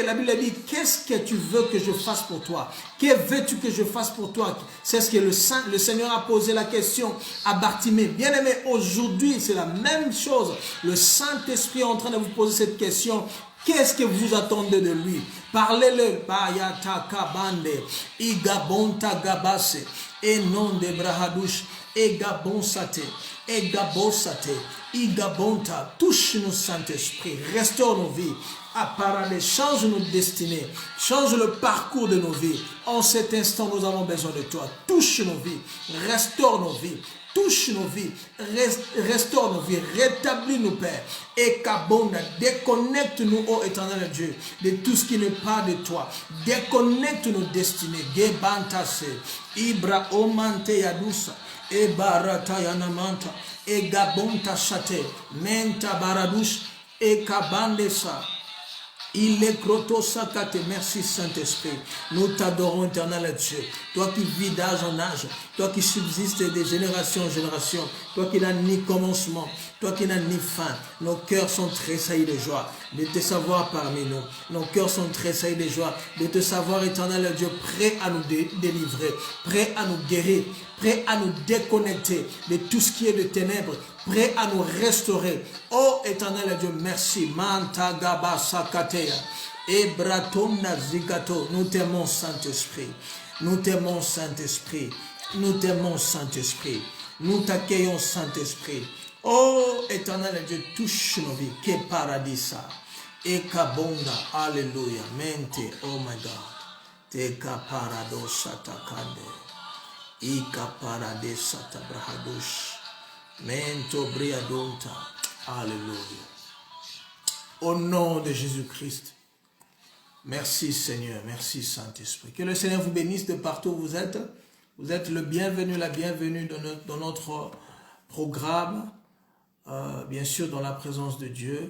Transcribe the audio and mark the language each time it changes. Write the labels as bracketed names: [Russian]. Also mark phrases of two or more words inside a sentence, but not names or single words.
[French] La Bible dit, qu'est-ce que tu veux que je fasse pour toi? Que veux-tu que je fasse pour toi? C'est ce que le Seigneur a posé la question à Bartimée. Bien-aimé, aujourd'hui, c'est la même chose. Le Saint-Esprit est en train de vous poser cette question. Qu'est-ce que vous attendez de lui? Parlez-le. Bayata kabande, igabonta gabase, et non de brahadouche, et gabonsate, et gabosate, igabonta. Touche-nous, Saint-Esprit, restaure nos vies. Apparemment, change nos destinées, change le parcours de nos vies. En cet instant, nous avons besoin de toi. Touche nos vies, restaure nos vies. Touche nos vies, restaure nos vies, rétablis-nous, Père. Et Kabonda, déconnecte-nous, ô éternel Dieu, de tout ce qui n'est pas de toi. Déconnecte nos destinées. Gebantase, Ibra Omante Yadusa, et Barata Yanamanta, et Gabonta Chate, Menta Baradouche, et Kabandesa. Il est crotosakate. Merci Saint-Esprit. Nous t'adorons, éternel Dieu. Toi qui vis d'âge en âge, toi qui subsistes de génération en génération, toi qui n'as ni commencement, toi qui n'as ni fin. Nos cœurs sont tressaillis de joie de te savoir parmi nous. Nos cœurs sont tressaillis de joie de te savoir, éternel Dieu, prêt à nous délivrer, prêt à nous guérir, prêt à nous déconnecter de tout ce qui est de ténèbres, prêt à nous restaurer. Oh éternel Dieu, merci. Manta gaba sakateya. Ebratonda zigato. Nous t'aimons, Saint-Esprit. Nous t'aimons, Saint-Esprit. Nous t'aimons, Saint-Esprit. Nous t'accueillons, Saint-Esprit. Oh éternel Dieu, touche nos vies. Que paradis ça. Ekabonda. Alléluia. Mente. [English] Oh my God. Teka paradosa takande. Ika paradesa tabrahadosh. Mento briadonta. Alléluia. [French] Au nom de Jésus-Christ. Merci Seigneur, merci Saint-Esprit. Que le Seigneur vous bénisse de partout où vous êtes. Vous êtes le bienvenu, la bienvenue dans notre programme, bien sûr dans la présence de Dieu.